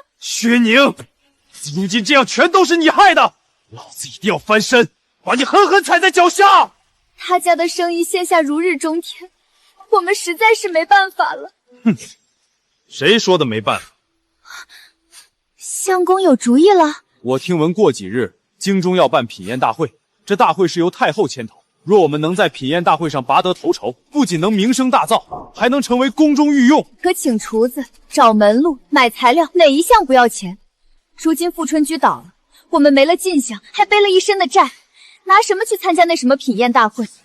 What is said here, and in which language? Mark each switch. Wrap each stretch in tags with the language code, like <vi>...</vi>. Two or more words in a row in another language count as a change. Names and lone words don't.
<zh>薛寧，如今這樣全都是你害的，老子一定要翻身，把你狠狠踩在腳下。他家的生意現下如日中天，我們實在是沒辦法了。哼，誰說的沒辦法？相公有主意了。我聽聞過幾日京中要辦品宴大會，這大會是由太后牽頭。若我們能在品宴大會上拔得頭籌，不僅能名聲大噪，還能成為宮中御用。可請廚子、找門路、買材料，哪一項不要錢？如今富春居倒了，我們沒了進項，還背了一身的債，拿什麼去參加那什麼品宴大會？</zh>